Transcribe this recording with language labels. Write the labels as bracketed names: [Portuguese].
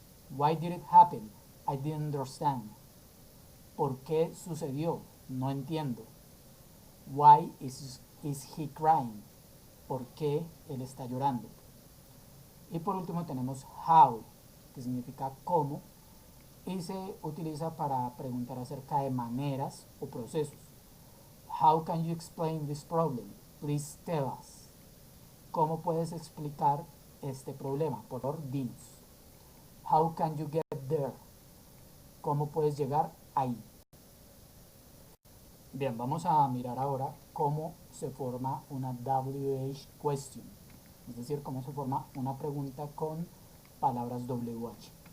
[English] Why did it happen? I didn't understand. [Spanish] ¿Por qué sucedió? No entiendo. [English] Why is he crying? [Spanish] ¿Por qué él está llorando? Y por último tenemos how, que significa cómo, y se utiliza para preguntar acerca de maneras o procesos. [English] How can you explain this problem? Please tell us. [Spanish] ¿Cómo puedes explicar este problema? Por favor, dinos. [English] How can you get there? [Spanish] ¿Cómo puedes llegar ahí? Bien, vamos a mirar ahora cómo se forma una WH question, es decir, cómo se forma una pregunta con palabras WH.